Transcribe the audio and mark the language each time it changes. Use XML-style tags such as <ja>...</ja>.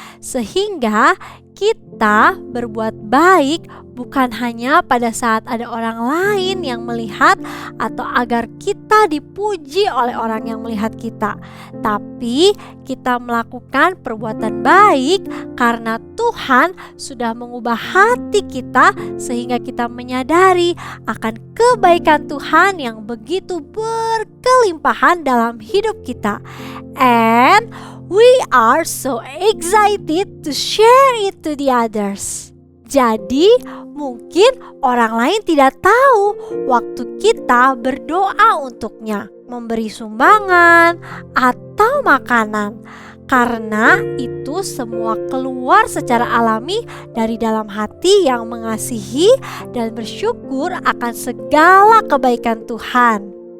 <id>sehingga kita berbuat baik bukan hanya pada saat ada orang lain yang melihat atau agar kita dipuji oleh orang yang melihat kita, tapi kita melakukan perbuatan baik karena Tuhan sudah mengubah hati kita sehingga kita menyadari akan kebaikan Tuhan yang begitu berkelimpahan dalam hidup kita.</id> <en>And we are so excited to share it to the others.</en> <id>Jadi mungkin orang lain tidak tahu waktu kita berdoa untuknya, memberi sumbangan atau makanan, karena itu semua keluar secara alami dari dalam hati yang mengasihi dan bersyukur akan segala kebaikan Tuhan.</id>